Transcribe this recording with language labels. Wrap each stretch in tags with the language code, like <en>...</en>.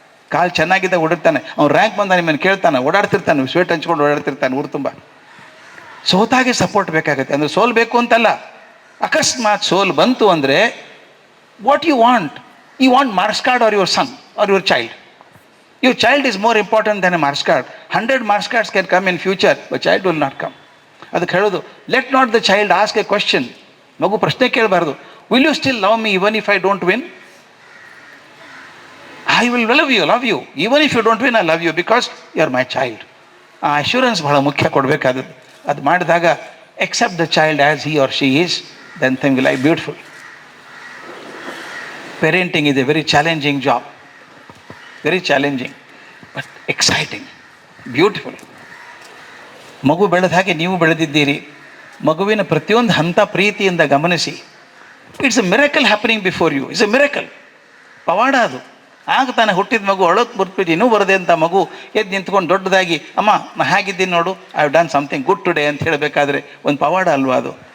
<kn>ಕಾಲು ಚೆನ್ನಾಗಿದ್ದಾಗ ಓಡಿರ್ತಾನೆ ಅವ್ನು, ರ್ಯಾಂಕ್ ಬಂದ ನಿಮ್ಮನ್ನು ಕೇಳ್ತಾನೆ, ಓಡಾಡ್ತಿರ್ತಾನೆ, ಸ್ವೇಟ್ ಹಂಚ್ಕೊಂಡು ಓಡಾಡ್ತಿರ್ತಾನೆ ಊರು ತುಂಬ. ಸೋತಾಗೆ ಸಪೋರ್ಟ್ ಬೇಕಾಗುತ್ತೆ. ಅಂದರೆ ಸೋಲ್ಬೇಕು ಅಂತಲ್ಲ, ಅಕಸ್ಮಾತ್ ಸೋಲ್ ಬಂತು ಅಂದರೆ</kn> <en>What you want marks card or your son or your child? Your child is more important than a marks card. 100 marks cards can come in future, but child will not come.</en> <kn>ಅದಕ್ಕೆ ಹೇಳೋದು,</kn> <en>Let not the child ask a question.</en> <kn>ಮಗು ಪ್ರಶ್ನೆ ಕೇಳಬಾರ್ದು.</kn> <en>Will you still love me even if I don't win? I will love you even if you don't win. I love you because you are my child.</en> <kn>ಆ assurance ಬಹಳ ಮುಖ್ಯ ಕೊಡಬೇಕಾದದ್ದು. ಅದು ಮಾಡಿದಾಗ</kn> <en>Accept the child as he or she is, then thing will I beautiful. Parenting is a very challenging job, very challenging, but exciting, beautiful.</en> <kn>ಮಗು ಬೆಳೆದ ಹಾಗೆ ನೀವು ಬೆಳೆದಿದ್ದೀರಿ. ಮಗುವಿನ ಪ್ರತಿಯೊಂದು ಹಂತ ಪ್ರೀತಿಯಿಂದ ಗಮನಿಸಿ.</kn> <en>It's a miracle happening before you. It's a miracle.</en> <kn>ಪವಾಡ ಅದು. ಆಗ ತಾನೇ ಹುಟ್ಟಿದ ಮಗು ಅಳೋಕ್ಕೆ ಬರ್ಬಿಟ್ಟು ಇನ್ನೂ ಬರದೆ ಅಂತ ಮಗು ಎದ್ದು ನಿಂತ್ಕೊಂಡು ದೊಡ್ಡದಾಗಿ, ಅಮ್ಮ ನಾ ಹೇಗಿದ್ದೀನಿ ನೋಡು,</kn> <en>I have done something good today</en> <kn>ಅಂತ ಹೇಳಬೇಕಾದ್ರೆ ಒಂದು ಪವಾಡ ಅಲ್ವಾ ಅದು?</kn>